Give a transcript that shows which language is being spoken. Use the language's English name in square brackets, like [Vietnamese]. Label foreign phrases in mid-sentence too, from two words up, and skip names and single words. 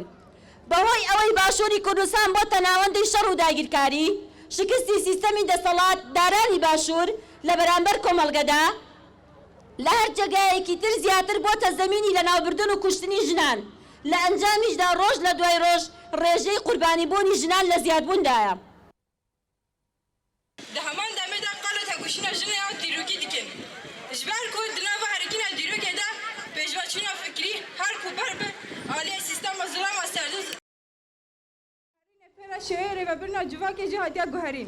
[Central Kurdish] بەهۆی ئەوەی باشووری کوردستان بۆ تەناوەندی شەڕ و داگیرکاری شکستی سیستەمی دەسەڵات دارانی باشوور لە بەرامبەر کۆمەڵگەدا لە هەر جێگایەکی تر زیاتر بۆتە زەمینی لە ناوبردن و کوشتنی ژنان. لە ئەنجامیشدا ڕۆژ لە دوای ڕۆژ ڕێژەی قوربانیبوونی ژنان لە زیادبووندایە. [Kurdish] Di heman demê de qala tevkuşîna jinê ya dîrokî dikin. Ji ber ku di nava herekîna dîrokê de pêşveçûna fikrî her ku ber bi aliyê sîstema zilama serdin. Pêra şêyê rêvebirina civakê jî hatiye guherîn.